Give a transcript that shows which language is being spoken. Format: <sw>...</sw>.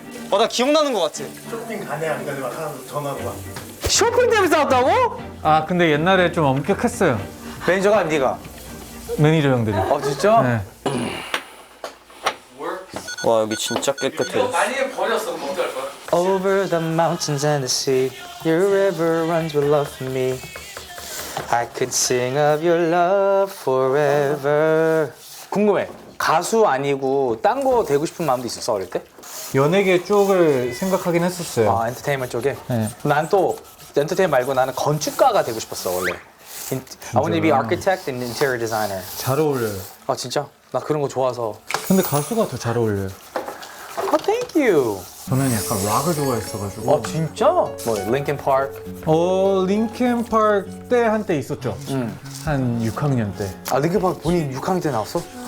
<ko>나 기억나는 것 같아. 쇼핑 가네 안 가네 막 하면서 전화로 막. 쇼핑 때문에 싸웠다고? 아 근데 옛날에 좀 엄격했어요. 매니저가 네가? 매니저 형들이. 진짜? 네. 와, 여기 진짜 깨끗해. 만약에 버렸어, 그럼 어떡할 거야?</ko> <en>Over the mountains and the sea, your river runs with love for me. I could sing of your love forever.</en> <ko>궁금해. 가수 아니고 딴 거 되고 싶은 마음도 있었어 어릴 때? 연예계 쪽을 생각하긴 했었어요. 아 엔터테인먼트 쪽에? 네. 난 또 엔터테인먼트 말고 나는 건축가가 되고 싶었어 원래.</ko> <en>I want to be architect and interior designer.</en> <ko>잘 어울려요. 아 진짜? 나 그런 거 좋아서. 근데 가수가 더 잘 어울려요.</ko> <en>아 thank you.</en> <ko>저는 약간 락을 좋아했어가지고. 아 진짜? 뭐 링킨 파크? 링킨 파크 때 한때 있었죠. 한 6학년 때. 아 링킨 파크 본인 6학년 때 나왔어?</ko>